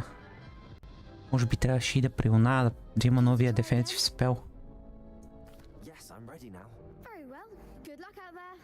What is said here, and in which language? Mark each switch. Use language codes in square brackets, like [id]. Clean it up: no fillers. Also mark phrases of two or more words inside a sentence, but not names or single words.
[bg] Може би трябваше и да прилна да има новия дефенсив спел. [en] Yes, I'm ready now. Very well. Good luck out there.